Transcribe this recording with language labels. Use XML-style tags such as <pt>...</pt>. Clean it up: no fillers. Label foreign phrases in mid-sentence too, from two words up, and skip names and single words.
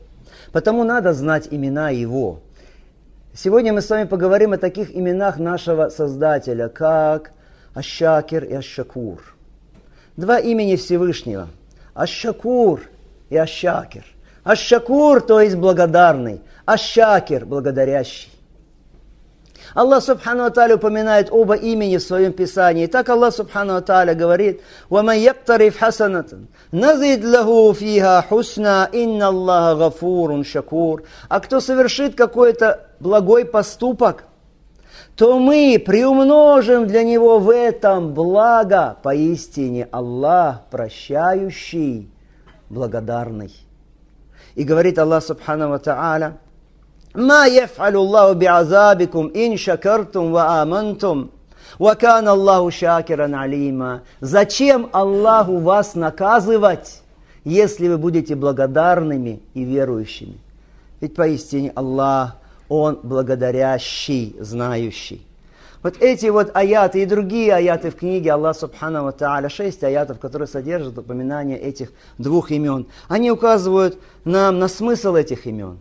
<ru>Потому надо знать имена Его. Сегодня мы с вами поговорим о таких именах нашего Создателя, как Аш-Шакир и Аш-Шакур. Два имени Всевышнего. Аш-Шакур и Аш-Шакир. Аш-Шакур, то есть благодарный. Аш-Шакир, благодарящий.</ru> <ar>الله سبحانه وتعالى</ar> <ru>упоминает оба имени в своем Писании. И так</ru> <ar>الله سبحانه وتعالى</ar> <ru>говорит:</ru> <ar>وَمَنْ يَقْتَرِفْ حَسَنَةً نَزِدْ لَهُ فِيهَا حُسْنًا إِنَّ اللَّهَ غَفُورٌ شَكُورٌ.</ar> <ru>А кто совершит какой-то благой поступок, то мы приумножим для него в этом благо. Поистине Аллах прощающий, благодарный. И говорит</ru> <ar>الله سبحانه وتعالى ما يفعل الله بعذابكم إن شكرتم وآمنتم وكان الله شاكرا عليما».</ar> <ru>Зачем Аллаху вас наказывать, если вы будете благодарными и верующими? Ведь поистине Аллах, Он благодарящий, знающий. Вот эти вот аяты и другие аяты в книге</ru> <ar>الله سبحانه وتعالى,</ar> <ru>6 аятов, которые содержат упоминание этих двух имен, они указывают нам на смысл этих имен.</ru>